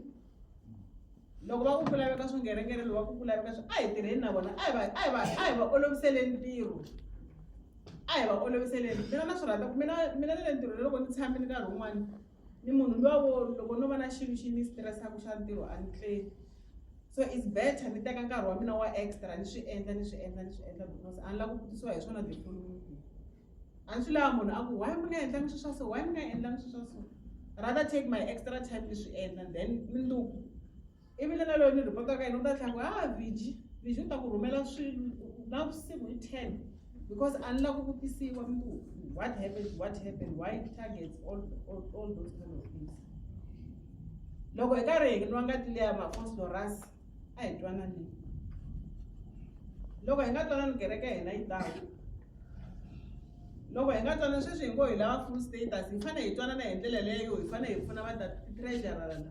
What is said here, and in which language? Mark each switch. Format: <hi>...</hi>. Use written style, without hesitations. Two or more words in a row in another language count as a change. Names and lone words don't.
<ts>Loko va ku laveka swingerengere loko va ku laveka swi a hi tirheni na vona a hi va oloviseleni ntirho. A hi va oloviseleni. Mina na swi rhandza ku mina le ntirhweni loko ni tshamile nkarhi wun'wani ni munhu luwa loko no va na xilo xi ni stressaka xa ntirho a ni tleli.</ts> <en>So it's better</en> <ts>ni teka nkarhi wa mina wa extra ni swi endla because a ni lava ku vutisiwa hi swona ti-following. A ni swi lava munhu a ku why mi nga endlangi swilo swa so, why mi nga endlangi swilo swa so.</ts> <en>Rather take my extra time</en> <ts>ni swi endla then mundzuku ivi na loyi ni ripotaka yena u ta tlhela ku Viji u ta ku rhumela swilo navusiku hi 10 because a ni lava ku vutisiwa mundzuku</ts> <en>what happened why it targets all those kind of things.</en> <ts>Loko hi karhi hi nwa ngati liya Phosphorus a hi twanani. Loko hi nga twanani kereke hina yi tawa. Loko hi nga twanani sweswi hi ngo hi lava</ts> <en>full status</en> <ts>hi fanele hi twanana hi ndlela leyo hi fanele hi pfuna va treasurer la.</ts>